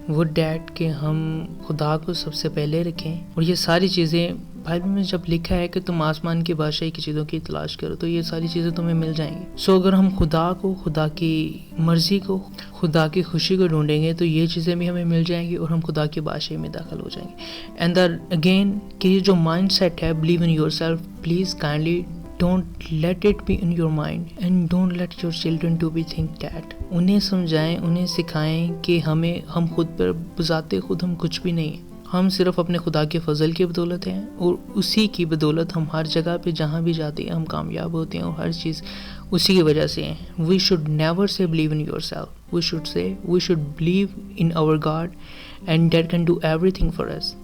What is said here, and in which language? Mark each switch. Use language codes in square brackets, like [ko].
[ur] وہ ڈیٹ کہ ہم خدا کو سب سے پہلے رکھیں. اور یہ ساری چیزیں بائبل میں جب لکھا ہے کہ تم آسمان کی بادشاہی کی چیزوں کی تلاش کرو تو یہ ساری چیزیں تمہیں مل جائیں گی. سو اگر ہم خدا کو, خدا کی مرضی کو, خدا کی خوشی کو ڈھونڈیں گے تو یہ چیزیں بھی ہمیں مل جائیں گی اور ہم خدا کی بادشاہی میں داخل ہو جائیں گے. [en] and again [ur] کہ یہ جو مائنڈ سیٹ ہے [en] Believe in your self, please kindly don't let it be in your mind and don't let your children to be think that. [ur] انہیں سمجھائیں, انہیں سکھائیں کہ ہم خود پر بذات خود ہم کچھ بھی نہیں ہیں. ہم صرف اپنے خدا کے فضل کی بدولت ہیں، اور اسی کی بدولت ہم ہر جگہ پہ جہاں بھی جاتے ہیں ہم کامیاب ہوتے ہیں، اور ہر چیز اسی کی وجہ سے ہیں. [en] We should never say believe in yourself, we should believe in our God and that can do everything for us.